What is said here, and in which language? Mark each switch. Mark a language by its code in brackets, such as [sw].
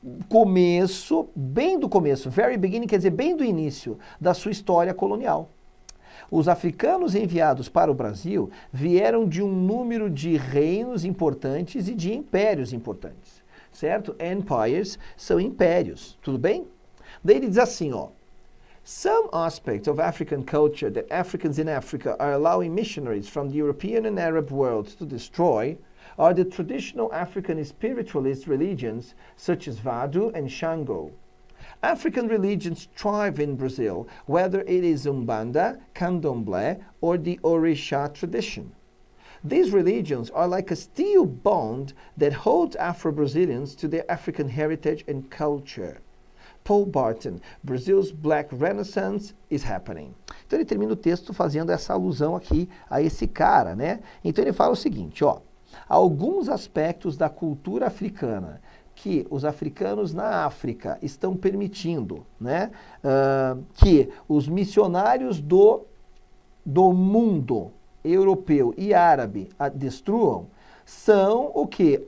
[pt] começo, bem do começo, [en] very beginning [pt] quer dizer bem do início da sua história colonial. Os africanos enviados para o Brasil vieram de um número de reinos importantes e de impérios importantes, certo? Empires são impérios, tudo bem? Daí ele diz assim, ó, [en] some aspects of African culture that Africans in Africa are allowing missionaries from the European and Arab worlds to destroy are the traditional African spiritualist religions such as Vodou and Shango. African religions thrive in Brazil, whether it is Umbanda, Candomblé, or the Orisha tradition. These religions are like a steel bond that holds Afro-Brazilians to their African heritage and culture. Paul Barton, Brazil's Black Renaissance is happening. [pt] Então ele termina o texto fazendo essa alusão aqui a esse cara, né? Então ele fala o seguinte, ó, alguns aspectos da cultura africana que os africanos na África estão permitindo, né, que os missionários do mundo europeu e árabe destruam, são o que?